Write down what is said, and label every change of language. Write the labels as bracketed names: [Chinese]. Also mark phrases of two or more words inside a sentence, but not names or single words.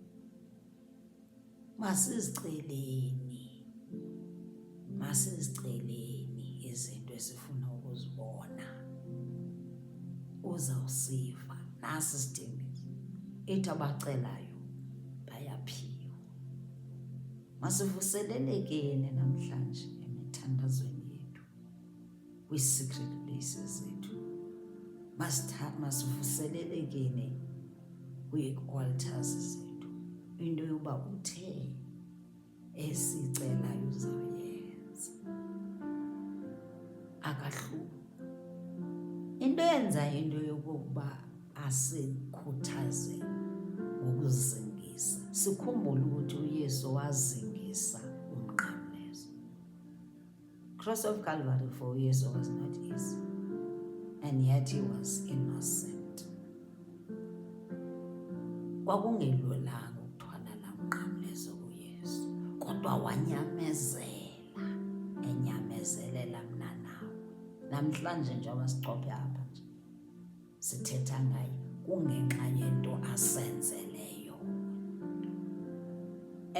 [Xhosa] Masiziceleni izinto esifuna ukuzibona. Uzawusiva nasi isithembiso. Ithi abacelayo bayaphiwa. Masivuselelekeni namhlanje emithandazweni yethu, kwi- [English] secret places [Xhosa] zethu. Masivuselelekeni kwii-altars zethu. Into yokuba uthe esicelayo uzawuyenza. Akahluphi. Into eyenzayo into yokokuba asikhuthaze ngokuzingisa. Sikhumbule ukuthi uYesu wazingisa umnqamlezo. [English] Cross of Calvary for uYesu was not easy, and yet he was innocent. [Xhosa] Kwakungelulanga ukuthwala laa mnqamlezo kuYesu, kodwa wanyamezela, enyamezelela mna nawe. Namhlanje njengoba sicophe apha nje sithetha ngayo kungenxa yento asenzeleyo.